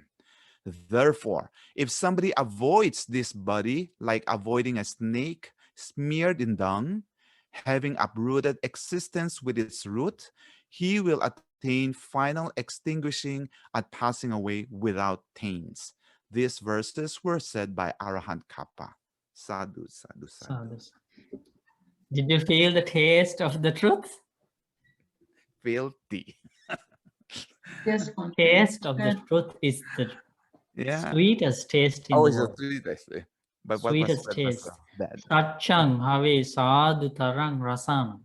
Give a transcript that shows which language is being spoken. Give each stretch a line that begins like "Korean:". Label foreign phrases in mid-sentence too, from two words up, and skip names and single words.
English: Therefore, if somebody avoids this body like avoiding a snake smeared in dung, having uprooted existence with its root, he will attain final extinguishing and passing away without taints. These verses were said by Arahant Kappa.
Pali: Sadhu, sadhu, sadhu.
English: Did you feel the taste of the truth? Filthy. Yes, Taste of the truth is the sweetest taste in the It's the world. sweetest. But Sweetest what taste. was bad?
Pali: Satchang have sadhu tarang rasam.